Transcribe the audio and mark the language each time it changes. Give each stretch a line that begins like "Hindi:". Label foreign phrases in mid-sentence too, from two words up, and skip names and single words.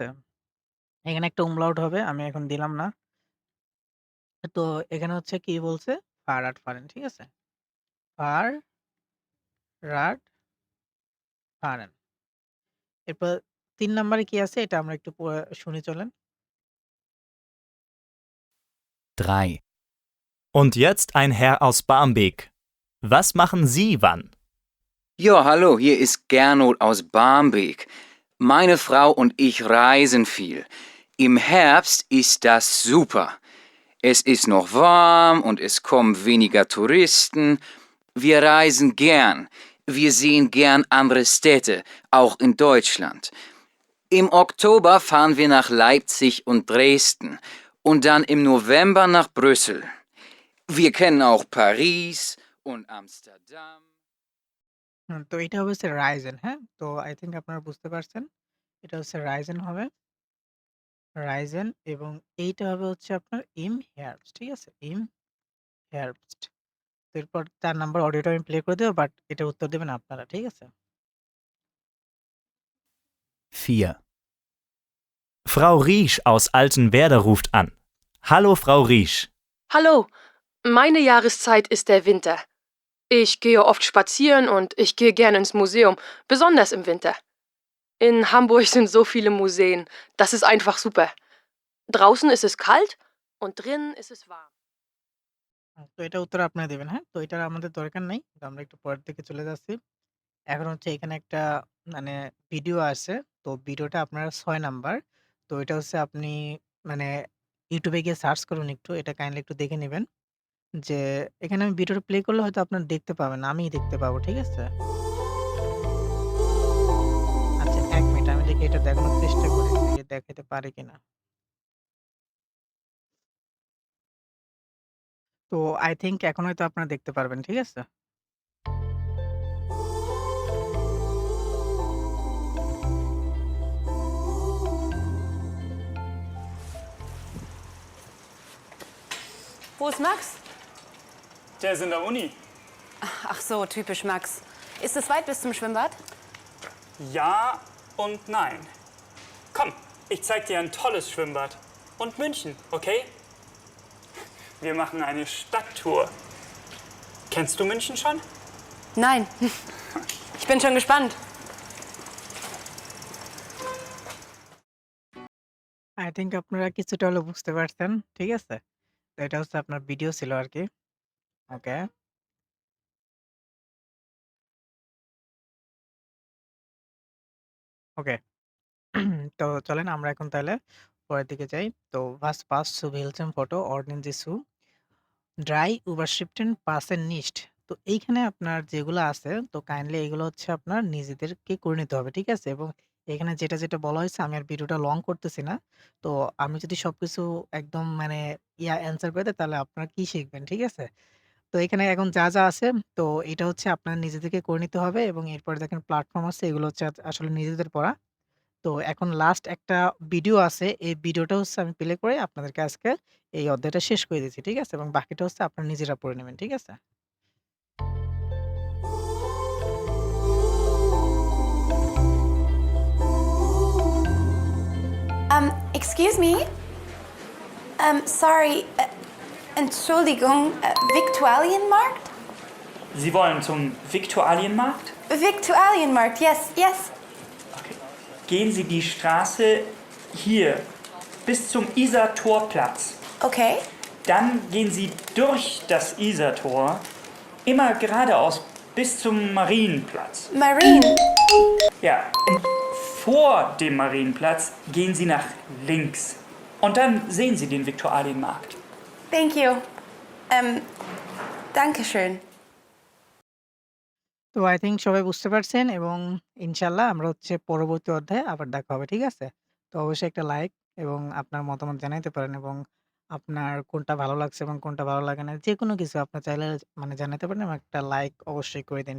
Bangla: এখানে একটা umlaut হবে। আমি এখন দিলাম না। তো এখানে হচ্ছে কি বলছে?
German: Fahrrad fahren.
Bangla: ঠিক আছে?
German: Rad fahren.
Bangla: এরপর ৩ নাম্বারে কি আছে এটা আমরা একটু শুনি চলেন।
German: 3. Und jetzt ein Herr aus Barmbek. Was machen Sie wann? Ja, hallo, hier ist Gernot aus Barmbek. Meine Frau und ich reisen viel. Im Herbst ist das super. Es ist noch warm und es kommen weniger Touristen. Wir reisen gern. Wir sehen gern andere Städte, auch in Deutschland. Im Oktober fahren wir nach Leipzig und Dresden und dann im November nach Brüssel. Wir kennen auch Paris und Amsterdam.
Bangla: তো এটা হবে হচ্ছে রাইজেন, হ্যাঁ? তো
English: I think
Bangla: আপনারা বুঝতে পারছেন। এটা হচ্ছে রাইজেন হবে। রাইজেন এবং এইটা হবে হচ্ছে আপনার
German: im Herbst.
Bangla: ঠিক আছে?
German: im Herbst.
Bangla: তো এরপর ৪ নাম্বার অডিওটা আমি প্লে করে দেব বাট এটার উত্তর দেবেন আপনারা। ঠিক আছে?
German: 4. Frau Riesch aus Altenwerder ruft an. Hallo, Frau Riesch. Hallo, meine Jahreszeit ist der Winter. Ich gehe oft spazieren und ich gehe gerne ins Museum, besonders im Winter. In Hamburg sind so viele Museen, das ist einfach super. Draußen ist es kalt und drinnen ist es warm.
Bangla: তো এটা উত্তর আপনারা দেবেন, হ্যাঁ? তো এটার আমাদের দরকার নাই। তো আমরা একটু পরের দিকে চলে যাচ্ছি। এখন হচ্ছে এখানে একটা মানে ভিডিও আছে। তো ভিডিওটা আপনার ৬ নাম্বার। তো এটা হচ্ছে আপনি মানে YouTube এ গিয়ে সার্চ করুন একটু। এটা কাইন্ডলি একটু দেখে নিবেন। যে এখানে আমি ভিডিওটা প্লে করলে হয়তো আপনারা দেখতে পাবেন না। আমিই দেখতে পাবো। ঠিক আছে? আচ্ছা ১ মিনিট আমি দেখি এটা দেখানোর চেষ্টা করি। দেখি দেখাইতে পারি কিনা। তো
English: I think
Bangla: এখন হয়তো আপনারা দেখতে পারবেন। ঠিক আছে?
German: Wo ist Max? Der ist in der Uni. Ach so, typisch Max. Ist es weit bis zum Schwimmbad? Ja und nein. Komm, ich zeig dir ein tolles Schwimmbad. Und München, okay? Wir machen eine Stadttour. Kennst du München schon? Nein. Ich bin schon gespannt.
English: I think
Bangla: আপনারা কিছুটা হলেও বুঝতে পারছেন। ঠিক আছে? তো এটা হচ্ছে আপনার ভিডিও ছিল আরকি। ওকে। ওকে। তো চলেন আমরা এখন তাহলে পরের দিকে যাই।
German: তো was passt zu welchem Foto ordnen Sie zu? 3 Überschriften passen nicht.
Bangla: তো এইখানে আপনার যেগুলো আছে তো কাইন্ডলি এগুলো হচ্ছে আপনার নিজেদেরকে করে নিতে হবে। ঠিক আছে? এবং এখানে যেটা বলা হয়েছে আমি আর ভিডিওটা লং করতেছি না। তো আমি যদি সবকিছু একদম মানে অ্যান্সার করে দেই তাহলে আপনারা কি শিখবেন? ঠিক আছে? তো এখানে এখন যা আছে তো এটা হচ্ছে আপনার নিজেদেরকে করে নিতে হবে এবং এরপরে দেখেন প্ল্যাটফর্ম আছে এগুলো হচ্ছে আসলে নিজেদের পড়া। তো এখন লাস্ট একটা ভিডিও আছে। এই ভিডিওটা হচ্ছে আমি প্লে করে আপনাদেরকে আজকে এই অধ্যায়টা শেষ করে দিচ্ছি। ঠিক আছে? এবং বাকিটা হচ্ছে আপনারা নিজেরা পড়ে নেবেন। ঠিক আছে?
English: Excuse me? Sorry.
German: Entschuldigung. Viktualienmarkt? Sie wollen zum Viktualienmarkt? Viktualienmarkt, yes. Gehen Sie die Straße hier bis zum Isar-Torplatz. Okay. Dann gehen Sie durch das Isar-Tor immer geradeaus bis zum Marienplatz. Marien? Ja, und vor dem Marienplatz gehen Sie nach links. Und dann sehen Sie den Viktualienmarkt.
English: Thank you.
German: Dankeschön.
Bangla: তো
English: I think
Bangla: সবাই বুঝতে পারছেন এবং ইনশাআল্লাহ আমরা হচ্ছে পরবর্তী অধ্যায়ে আবার দেখা হবে। ঠিক আছে? তো অবশ্যই একটা লাইক এবং আপনার মতামত জানাইতে পারেন এবং আপনার কোনটা ভালো লাগছে এবং কোনটা ভালো লাগে না। যেকোনো কিছু আপনার চাইলে মানে জানাতে পারেন এবং একটা লাইক অবশ্যই করে দিন।